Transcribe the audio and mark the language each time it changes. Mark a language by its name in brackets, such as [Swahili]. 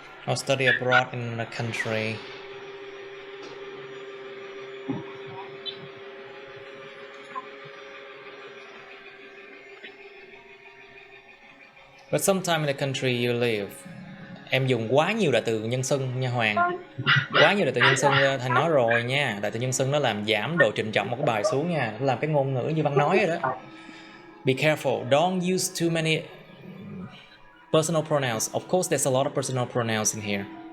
[English] Or study abroad in a country. But sometime in the country you live. [Vietnamese] Em dùng quá nhiều đại từ nhân xưng nha Hoàng. Quá nhiều đại từ nhân xưng Thành nói rồi nha. Đại từ nhân xưng nó làm giảm độ trịnh trọng một cái bài xuống nha. Nó làm cái ngôn ngữ như Văn nói rồi đó. [English] Be careful. Don't use too many personal pronouns. Of course there's a lot of personal pronouns in here.